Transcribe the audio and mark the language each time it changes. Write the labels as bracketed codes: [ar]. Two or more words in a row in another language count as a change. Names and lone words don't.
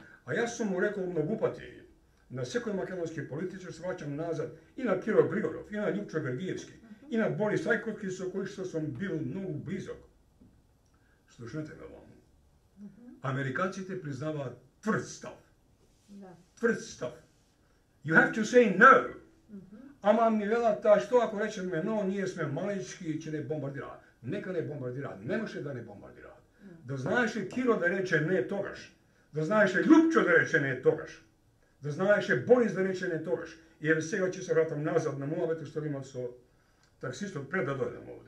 [mk] А јас сум му рекол многу пати на секој македонски политичар, се враќам назад и на Киро Григоров, и на Љупчо Гергиевски, и на Борис Ајковски, со кој што сум бил многу близок. Слушнете ме вам. Американците признаваат тврд став. Тврд став. [en] You have to say no. [mk] Ама ми велат, што ако речеме но, ние сме малички и ќе не бомбардираат. Нека не бомбардираат, немаше да не бомбардираат. Да знаеше Киро да рече не тогаш. Да знаеше Љупчо да рече не тогаш. Да знаеше Борис да рече не тогаш. И еве сега ќе се вратам назад на муабето што имав со таксистот пред да дојдем овде.